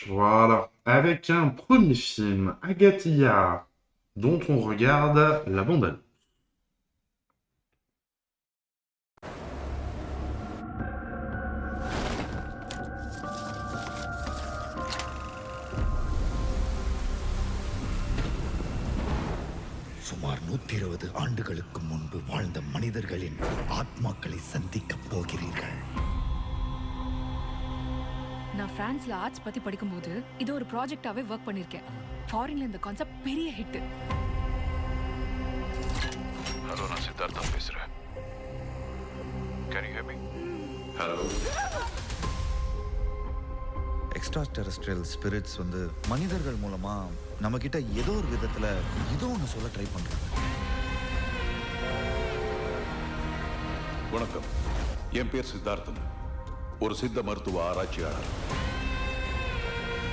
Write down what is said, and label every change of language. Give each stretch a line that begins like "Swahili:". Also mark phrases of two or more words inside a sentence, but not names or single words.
French: Voilà, avec un premier film, Agathia, dont on regarde la bande-annonce.
Tamil: சுமார் 120 ஆண்டுகளுக்கு முன்பு வாழ்ந்த மனிதர்களின் ஆத்மாக்களை சந்திக்கப் போகிறீர்கள். நான் பிரான்ஸ்ல ஆர்ட்ஸ் பத்தி படிக்கும்போது இது ஒரு ப்ராஜெக்டாவே வர்க் பண்ணிருக்கேன். ஃபாரின்ல இந்த கான்செப்ட் பெரிய ஹிட். ஹலோ, நான் சித்தார்த்தா பேசுறேன்.
English: Can you hear me? Hello. extra terrestrial spirits
Tamil: வந்து மனிதர்கள் மூலமா நம்ம கிட்ட ஏதோ ஒரு விதத்துல ஏதோ ஒன்று சொல்ல ட்ரை பண்றாங்க. வணக்கம், என் பேர் சித்தார்த்தன், ஒரு சித்த மருத்துவ ஆராய்ச்சியாளர்.